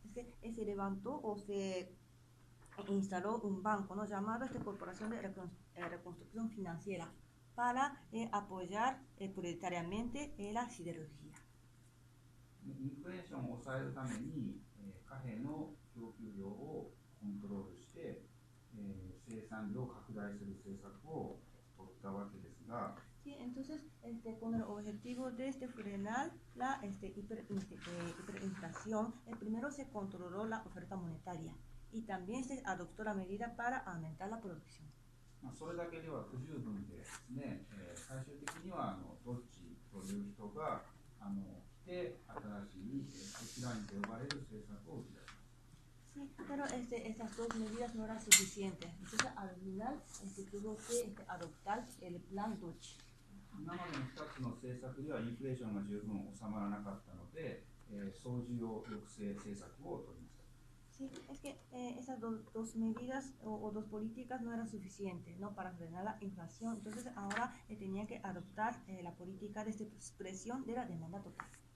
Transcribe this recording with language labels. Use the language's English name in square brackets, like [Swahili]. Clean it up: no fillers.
[Spanish] Se levantó o se instaló un banco, ¿no? Llamado Corporación de Reconstrucción Financiera para apoyar prioritariamente la siderurgia. [Japanese] インフレーションを抑えるために、貨幣の供給量をコントロールして、生産量を拡大する政策を取ったわけですが、 [Spanish] Sí, entonces, con el objetivo de frenar la hiperinflación, primero se controló la oferta monetaria y también se adoptó la medida para aumentar la producción. [Japanese] それだけでは不十分でですね、最終的にはドッジという人が来て新しい石ラインと呼ばれる政策を打ち出します。 [Spanish] Sí, pero estas dos medidas no eran suficientes. Entonces, al final, tuvo que adoptar el plan Dodge. [Japanese] 今までの2つの政策ではインフレーションが十分収まらなかったので、総需要抑制政策を取りました。 [Spanish] Sí, es que esas dos medidas o dos políticas no eran suficientes, ¿no? Para frenar la inflación. Entonces ahora tenía que adoptar la política de expresión de la demanda total.